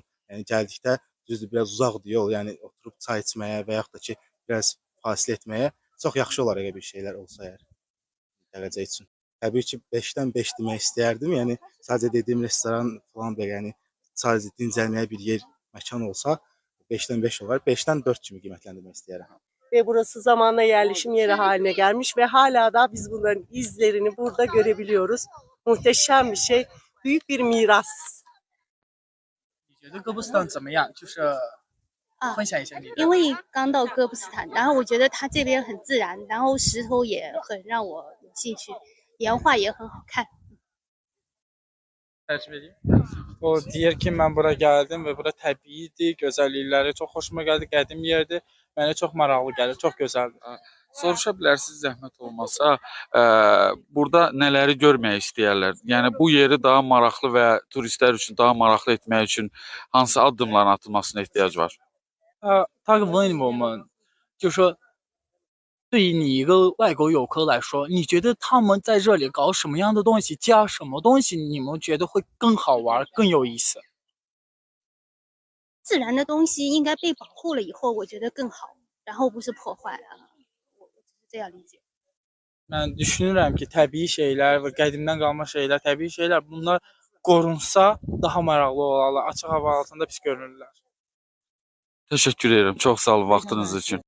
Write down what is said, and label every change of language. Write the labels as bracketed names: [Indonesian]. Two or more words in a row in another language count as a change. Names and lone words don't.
[Azerbaijani] Yəni gəldikdə düzdür biraz uzaqdır yol, yəni oturub çay içməyə və yaxud da ki, biraz fasilə etməyə çox yaxşı olar əgər bir şeylər olsa əgər gələcək üçün. Təbii ki, 5-dən 5 demək istəyərdim. Yəni sadəcə dediyim restoran falan belə, yəni sadəcə dincəlməyə bir yer, məkan olsa 5'ten 5 olar. 5'ten 4 kimi qiymətləndirmək istəyərəm. [Turkish] Ve burası zamanla yerleşim yeri haline gelmiş ve hala da biz bunların izlerini burada görebiliyoruz. Muhteşem bir şey, büyük bir miras. [Chinese] 你觉得哥布斯坦怎么样？就是分享一下你的。因为刚到哥布斯坦，然后我觉得它这边很自然，然后石头也很让我有兴趣，岩画也很好看。 [Azerbaijani] Tərcümə edeyim. O deyir ki, mən bura gəldim və bura təbiidir, gözəllikləri çox xoşuma gəldi, qədim yerdir. Mənə çox maraqlı gəlir, çox gözəldir. Soruşa bilərsiniz zəhmət olmasa, burada nələri görmək istəyirlər? Yəni bu yeri daha maraqlı və turistlər üçün daha maraqlı etmək üçün hansı addımların atılmasına ehtiyac var? [Chinese] 他问我们，就说对于你一个外国游客来说，你觉得他们在这里搞什么样的东西，加什么东西，你们觉得会更好玩、更有意思？自然的东西应该被保护了以后，我觉得更好，然后不是破坏啊，我只是这样理解。 [Azerbaijani] Mən düşünürəm ki, təbii şeylər və qədimdən qalma şeylər, təbii şeylər bunlar qorunsa daha maraqlı olarlar. Açıq hava altında pis görünürlər. [Turkish] Teşekkür ederim. [Azerbaijani] Çok sağ olun vaxtınız için.